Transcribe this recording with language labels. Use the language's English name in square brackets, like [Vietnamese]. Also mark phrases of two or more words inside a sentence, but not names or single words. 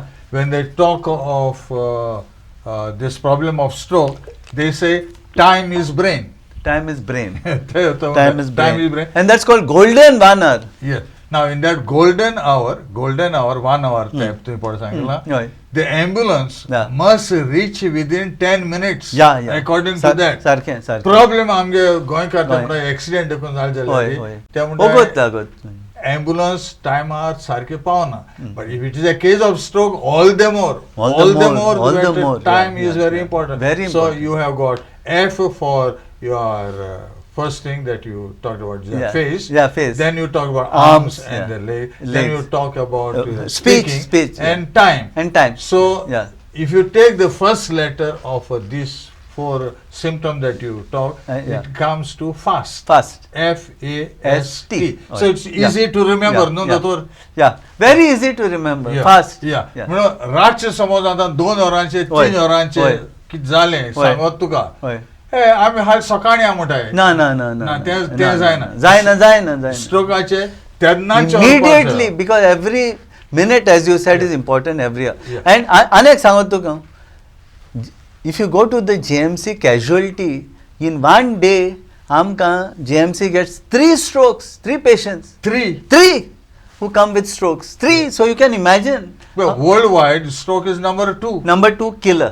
[English] when they talk of this problem of stroke, they say time is brain. Time is brain. Time Time is brain. And that's called golden 1 hour. Yes. Now in that golden hour, 1 hour type, [Konkani] तुम्ही पढ सांगितला, [English] Right. the ambulance Yeah. must reach within 10 minutes. Yeah, yeah. According to that. [Konkani] सारखें. Problem आमगे गोंयकार होय. ते accident देखून होय, जाले होय. त्या ओगोत. [English] ambulance time hour [Konkani] सारखे पावना. [English] But if it is a case of stroke, all the more time Yeah, is very yeah. important. Very So important. you have got F for your first thing that you talked about, the Yeah. face. Yeah, face. Then you talk about Arms, arms and yeah. the leg. Then Legs. you talk about Speech, speaking yeah. and time. And time. So Yeah. if you take the first letter of these 4 symptoms that you talk, yeah. it comes to fast. Fast. F-A-S-T. Oh, So it's yeah. easy to remember, Yeah, no? yeah. Dator? Yeah. Very easy to remember. Yeah. Fast. Yeah. Yeah. [Konkani] म्हणून रातचे समज आता 2 वरांचे होय. 3 वरांचे होय. कित जाले सांगत तुका होय. हे आम्ही हाल सकाळी म्हणटाय ना. ते जायना. जायना. स्ट्रोकाचे तेन्नाच [English] Immediately, because every minute, as you said, is important every year. Yeah. [Konkani] And अनेक सांगत तुका, [English] if you go to the GMC casualty, in one day, GMC gets 3 strokes, 3 patients. 3 who come with strokes. 3. So you can imagine. Well, worldwide, stroke is number 2. Number 2 killer.